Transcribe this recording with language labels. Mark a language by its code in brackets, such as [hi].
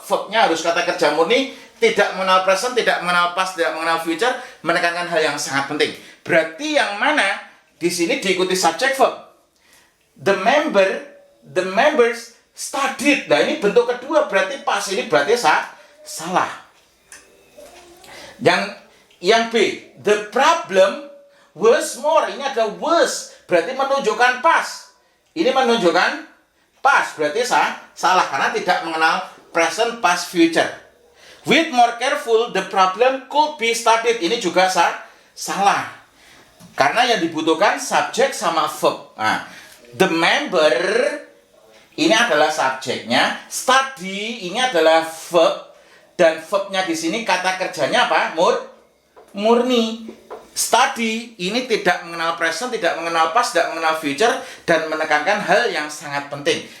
[id] Verbnya harus kata kerja murni, tidak mengenal present, tidak mengenal past, tidak mengenal future, menekankan hal yang sangat penting. Berarti yang mana di sini diikuti subject verb. [en] The members studied. [id] Nah, ini bentuk kedua, berarti pas, ini berarti salah. Yang B, [en] the problem was more. [id] Ini ada was, berarti menunjukkan pas. Ini menunjukkan pas, berarti salah karena tidak mengenal present, past, future. [en] With more careful, the problem could be studied. [id] Ini juga salah. Karena yang dibutuhkan subjek sama verb. Nah, [en] the member [id] ini adalah subjeknya, study ini adalah verb, dan verbnya di sini kata kerjanya apa? Murni. Study ini tidak mengenal present, tidak mengenal past, tidak mengenal future, dan menekankan hal yang sangat penting.